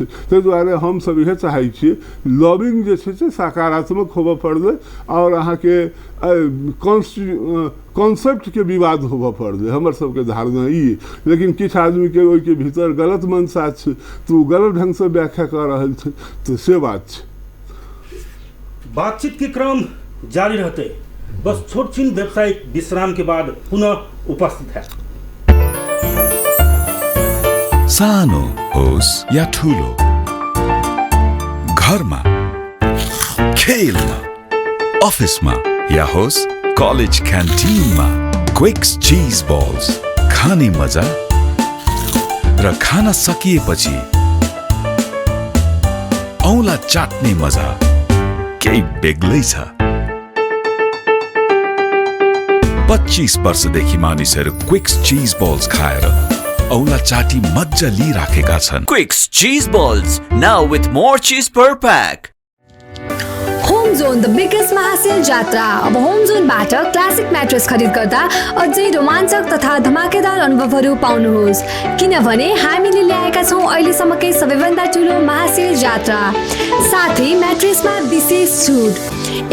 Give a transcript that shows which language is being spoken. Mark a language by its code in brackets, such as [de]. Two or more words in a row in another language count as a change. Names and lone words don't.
[mai] ताहि दुआरे हम सब इहे चाहै छियै लॉबिंग जे छै से सकारात्मक होबऽ पड़लै, और अहाँ के कॉन्सेप्ट के विवाद होबऽ पड़लै, हमर सबके धारणा ई। लेकिन किछु आदमी के ओहि के भीतर गलत मनसा छै, तो गलत ढंग से व्याख्या कर रहल छै, तो से बात छै। बातचीत के क्रम जारी रहते, बस छोट छीन व्यावसायिक विश्राम के बाद पुनः उपस्थित है। [ne] सानो होस् या ठुलो, घरमा, खेलमा, अफिसमा या होस् कलेज क्यान्टिनमा, क्विक्स चीज बल्स खाने मजा र खाना सकिएपछि औँला चाट्ने मजा केही बेग्लै छ। 25 वर्षदेखि मानिसहरू क्विक्स चीज बल्स खाएर औँला चाटी मज्जा लिइराखेका छन्। [en] Quicks cheese balls now with more cheese per pack. [ne] होम जोन [en] the biggest [ne] महासेल जात्रा। अब होम जोनबाट क्लासिक म्याट्रेस खरिद गर्दा अझै रोमाञ्चक तथा धमाकेदार अनुभवहरू पाउनुहोस्, किनभने हामीले ल्याएका छौँ अहिलेसम्मकै सबैभन्दा ठुलो महासेल जात्रा, साथै म्याट्रेसमा विशेष छुट।